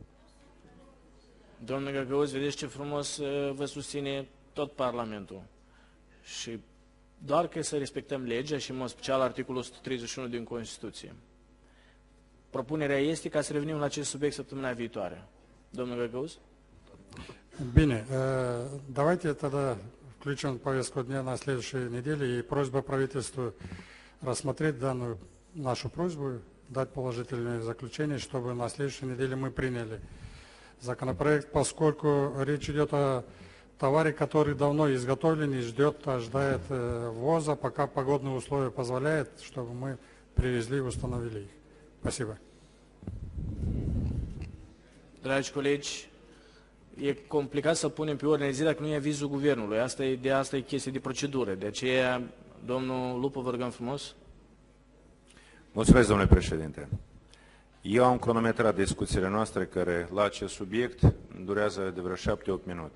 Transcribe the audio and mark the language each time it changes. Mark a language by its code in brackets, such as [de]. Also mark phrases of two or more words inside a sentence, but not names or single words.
[ro] Domnul Găgăuz, vedeți ce frumos vă susține tot Parlamentul. Și doar că să respectăm legea și în mod special articolul 131 din Constituție. Propunerea este ca să revenim la acest subiect săptămâna viitoare. Domnul Găgăuz? [ru] Бine, давайте тогда включим повестку дня на следующей неделе и просьба правительству рассмотреть данную нашу просьбу дать положительное заключение, чтобы на следующей неделе мы приняли законопроект, поскольку речь идет о товаре, который давно изготовлен и ожидает ввоза, пока погодные условия позволяют, чтобы мы привезли и установили их. Спасибо. [ro] Dragi colegi, e complicat să punem pe ordine de zi dacă nu e avizul guvernului. Asta e chestie de procedură. De aceea, domnul Lupu, vă rugăm frumos. Mulțumesc, domnule președinte. Eu am cronometrat discuțiile noastre care la acest subiect durează de vreo 7-8 minute.